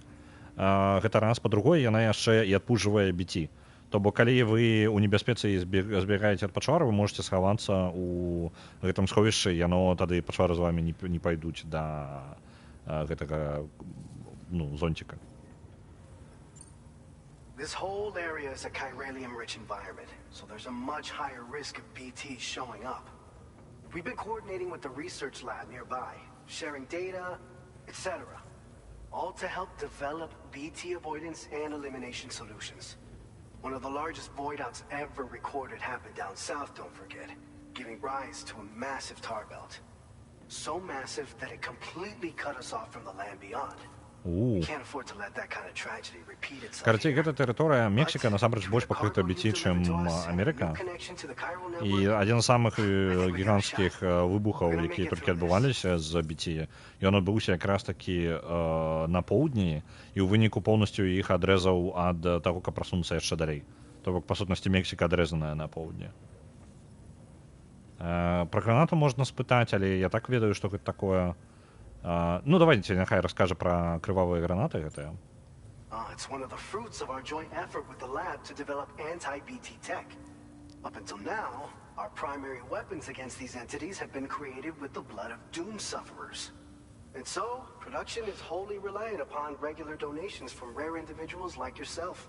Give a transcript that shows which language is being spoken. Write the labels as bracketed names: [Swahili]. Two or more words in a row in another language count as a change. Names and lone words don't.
[Belarusian] Гэта раз. Па-другое, яна яшчэ і адпужвае BT. То бок, калі вы ў небяспецы збегаеце ад пачвара, вы можете схавацца ў гэтым сховішчы, яно тады пачвары з вамі не пайдуць да гэтага зонціка. [English] This whole area is a chiralium-rich environment, so there's a much higher risk of BTs showing up. We've been coordinating with the research lab nearby, sharing data, etc., all to help develop BT avoidance and elimination solutions. One of the largest void outs ever recorded happened down south, don't forget, giving rise to a massive tar belt. So massive that it completely cut us off from the land beyond. [Belarusian] Карацей, гэта тэрыторыя Мексіка насамрэч больш пакрыта BT, чым Амерыка. І адзін з самых гіганцкіх выбухаў, якія толькі адбываліся з BT, ён адбыўся якраз такі на поўдні, і ў выніку поўнасцю іх адрэзаў ад таго, каб прасунуцца яшчэ далей. То бок, па сутнасці, Мексіка адрэзаная на поўдні. Пра гранату можна спытаць, але я так ведаю, што гэта такое... давайте, няхай раскажа пра крывавыя гранаты гэтыя. [English] It's one of the fruits of our joint effort with the lab to develop anti-BT tech. Up until now, our primary weapons against these entities have been created with the blood of doom sufferers. And so, production is wholly reliant upon regular donations from rare individuals like yourself.